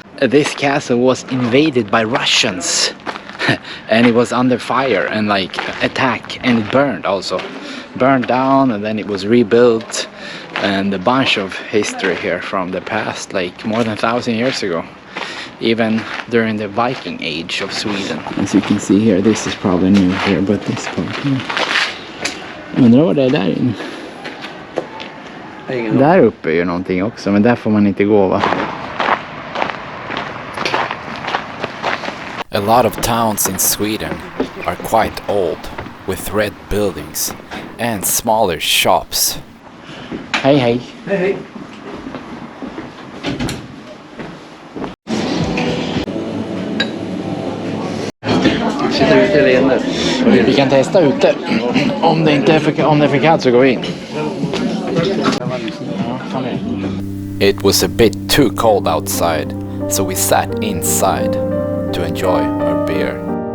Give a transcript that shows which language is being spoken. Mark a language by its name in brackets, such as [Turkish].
[English] This castle was invaded by Russians and it was under fire and like attack, and it burned also. Burned down, and then it was rebuilt, and a bunch of history here from the past, like more than 1,000 years ago, even during the Viking age of Sweden. As you can see here, this is probably new here, but this part here. [Swedish] Undrar vad det är där inne. Där uppe är ju någonting också, men där får man inte gå, va? [English] A lot of towns in Sweden are quite old, with red buildings and smaller shops. [Swedish] Hej hej. Hej hej. Sitter ute eller inne? Vi kan testa ute. Om det inte är för kallt så går vi in. [English] It was a bit too cold outside, so we sat inside to enjoy our beer.